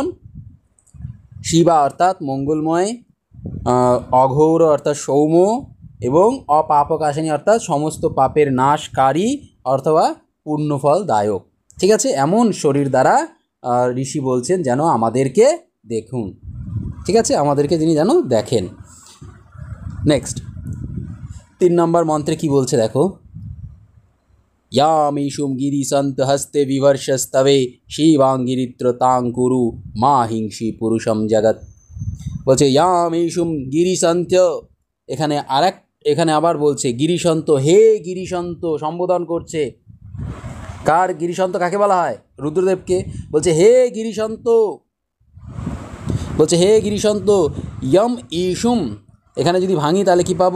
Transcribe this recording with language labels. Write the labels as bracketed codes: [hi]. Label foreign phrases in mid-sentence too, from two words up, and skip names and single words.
[bn] শিবা অর্থাৎ মঙ্গলময়, অঘোর অর্থাৎ সৌম্য এবং অপাপকাশিনী অর্থাৎ সমস্ত পাপের নাশকারী অথবা পূর্ণফলদায়ক, ঠিক আছে? এমন শরীর দ্বারা ঋষি বলছেন যেন আমাদেরকে দেখুন, ঠিক আছে? আমাদেরকে যিনি যেন দেখেন। নেক্সট 3 নম্বর মন্ত্রে কি বলছে দেখো? [sa] यामीशुं गिरिसन्त हस्ते विवर्षस्तवे शिवांगिरित्र तांकुरु मा हिंसी पुरुषम जगत। [bn] বলছে [sa] यामीशुं गिरिसन्त, [bn] এখানে আবার বলছে গিরিশান্ত, হে গিরিশান্ত সম্বোধন করছে। কার গিরিশান্ত? কাকে বলা হয়? রুদ্রদেবকে। বলছে হে গিরিশান্ত, বলছে হে গিরিশান্ত, [sa] ইয়ম ইশুম, [bn] এখানে যদি ভাঙি তাহলে কি পাবো?